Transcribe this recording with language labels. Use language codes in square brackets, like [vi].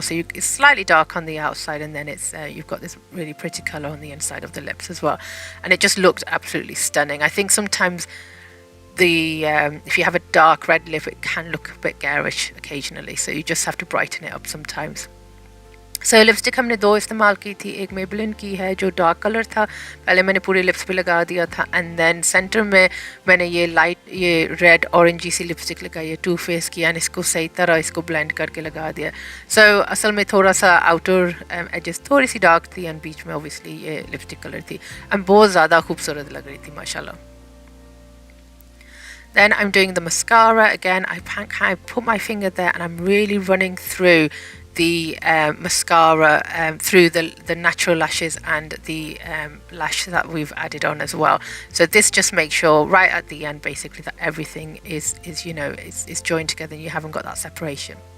[en] So it's slightly dark on the outside, and then it's you've got this really pretty colour on the inside of the lips as well, and it just looked absolutely stunning. I think sometimes if you have a dark red lip, it can look a bit garish occasionally, so you just have to brighten it up sometimes. [hi] So lipstick हमने दो इस्तेमाल की थी, एक Maybelline की है जो dark colour था, पहले मैंने पूरे लिप्स पे लगा दिया था, [en] and then [hi] सेंटर में मैंने ये रेड ऑरेंजी सी लिपस्टिक लगाई है टू फेस की, एंड इसको सही तरह इसको ब्लेंड करके लगा दिया. सो असल में थोड़ा सा [en] outer edges [hi] थोड़ी सी डार्क थी, एंड बीच में ओबियसली ये लिपस्टिक कलर थी, एंड बहुत ज़्यादा खूबसूरत लग रही थी माशाल्लाह. [en] Then I'm doing the mascara again. I kind of put my finger there and I'm really running through the mascara through the natural lashes and the lash that we've added on as well. So this just makes sure right at the end basically that everything is you know is joined together and you haven't got that separation.